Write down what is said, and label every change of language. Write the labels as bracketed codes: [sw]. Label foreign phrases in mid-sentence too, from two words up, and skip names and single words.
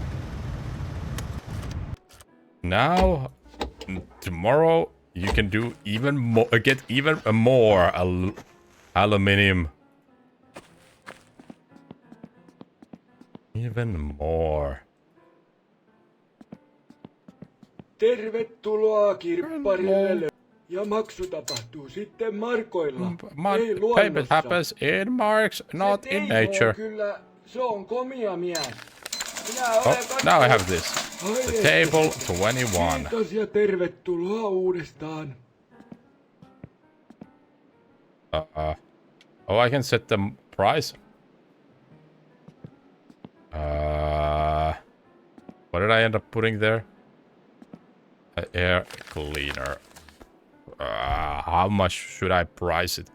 [en] Now, tomorrow, you can do even more, get even more aluminium. Even more. [fi] Tervetuloa kirpparille. Ja maksu tapahtuu sitten markoilla. Ei luonnossa. [en] Payment happens in marks, not in nature. [fi] Kyllä, se on komia mies. [en] Oh, now I have this. The table 21. [fi] Kiitos ja tervetuloa uudestaan. [en] Oh, I can set the price. What did I end up putting there? Air cleaner. How much should I price it?